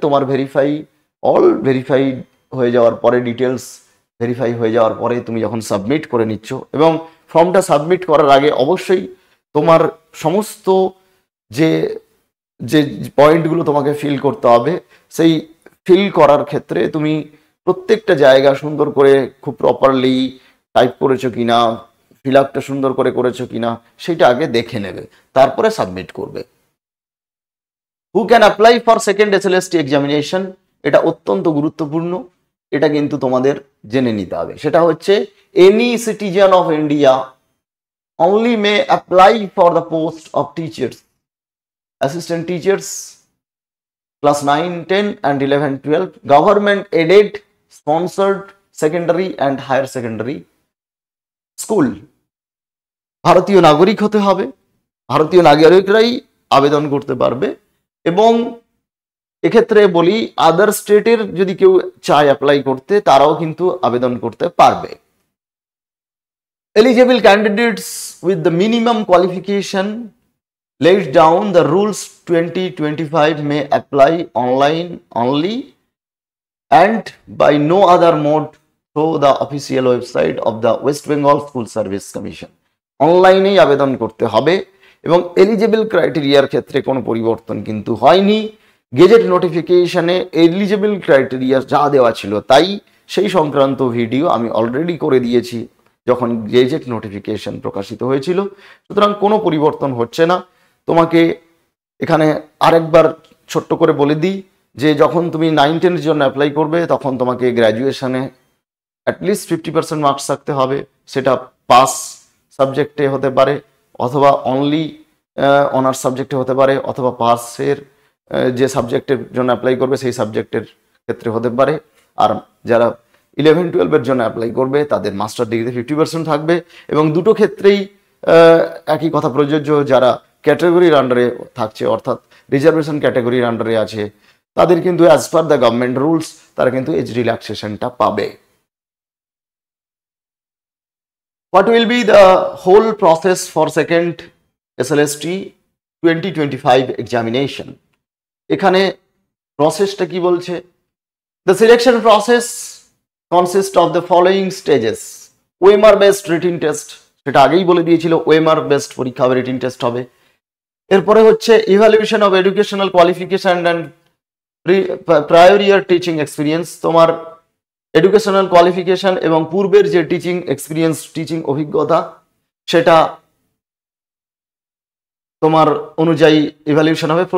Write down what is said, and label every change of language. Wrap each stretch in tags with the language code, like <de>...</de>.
<bn>তোমার ভেরিফাই হয়ে যাওয়ার পরে, ডিটেলস ভেরিফাই হয়ে যাওয়ার পরে তুমি যখন সাবমিট করে নিচ্ছ, এবং ফর্মটা সাবমিট করার আগে অবশ্যই তোমার সমস্ত যে পয়েন্টগুলো তোমাকে ফিল করতে হবে, সেই ফিল করার ক্ষেত্রে তুমি প্রত্যেকটা জায়গা সুন্দর করে খুব প্রপারলি টাইপ করেছো কিনা, ফিল আপটা সুন্দর করে করেছো কিনা সেটা আগে দেখে নেবে, তারপরে সাবমিট করবে।</bn> <en>who can apply for second SLST examination,</en> <bn>এটা অত্যন্ত গুরুত্বপূর্ণ, এটা কিন্তু তোমাদের জেনে নিতে হবে।</bn> <en>সেটা হচ্ছে any citizen of India only may apply for the post of teachers, assistant teachers, class 9, 10 and 11, 12, government aided, sponsored secondary and higher secondary school।</en> <bn>ভারতীয় নাগরিক হতে হবে, ভারতীয় নাগরিকরাই আবেদন করতে পারবে, এবং এক্ষেত্রে বলি আদার স্টেটের যদি কেউ চায় অ্যাপ্লাই করতে, তারাও কিন্তু আবেদন করতে পারবে।</bn> <en>Eligible candidates with the minimum qualification laid down the rules 2025 may apply online only and by no other mode through the official website of the West Bengal School Service Commission।</en> <bn>অনলাইনেই আবেদন করতে হবে, এবং এলিজিবল ক্রাইটেরিয়ার ক্ষেত্রে কোনো পরিবর্তন কিন্তু হয়নি। গেজেট নোটিফিকেশনে এলিজিবল ক্রাইটেরিয়া যা দেওয়া ছিল তাই, সেই সংক্রান্ত ভিডিও আমি অলরেডি করে দিয়েছি যখন গেজেট নোটিফিকেশন প্রকাশিত হয়েছিল, সুতরাং কোনো পরিবর্তন হচ্ছে না। তোমাকে এখানে আরেকবার ছোট্ট করে বলে দিই যে যখন তুমি 9, 10-এর জন্য অ্যাপ্লাই করবে, তখন তোমাকে গ্র্যাজুয়েশনে অ্যাটলিস্ট 50% মার্কস থাকতে হবে, সেটা পাস সাবজেক্টে হতে পারে, অথবা অনলি অনার্স সাবজেক্টে হতে পারে, অথবা পাসের যে সাবজেক্টের জন্য অ্যাপ্লাই করবে সেই সাবজেক্টের ক্ষেত্রে হতে পারে। আর যারা 11-12 জন্য অ্যাপ্লাই করবে তাদের মাস্টার ডিগ্রিতে 50% থাকবে। এবং দুটো ক্ষেত্রেই একই কথা প্রযোজ্য, যারা ক্যাটাগরির আন্ডারে থাকছে অর্থাৎ রিজার্ভেশন ক্যাটাগরির আন্ডারে আছে তাদের কিন্তু</bn> <en>as per the government rules</en> <bn>তারা কিন্তু এজ রিল্যাক্সেশনটা পাবে।</bn> <en>What will be the whole process for second SLST 2025 examination?</en> <bn>এখানে প্রসেসটা কি বলছে?</bn> <en>The selection process consists of the following stages. OMR based written test,</en> <bn>সেটা আগেই বলে দিয়েছিল,</bn> <en>OMR based</en> <bn>পরীক্ষা হবে,</bn> <en>written test হবে।</en> <bn>এরপরে হচ্ছে</bn> <en>evaluation of educational qualification and prior year teaching experience,</en> <bn>তোমার এডুকেশনাল কোয়ালিফিকেশন এবং পূর্বের যে টিচিং এক্সপিরিয়েন্স, টিচিং অভিজ্ঞতা, সেটা তোমার অনুযায়ী ইভ্যালুয়েশন হবে।</bn>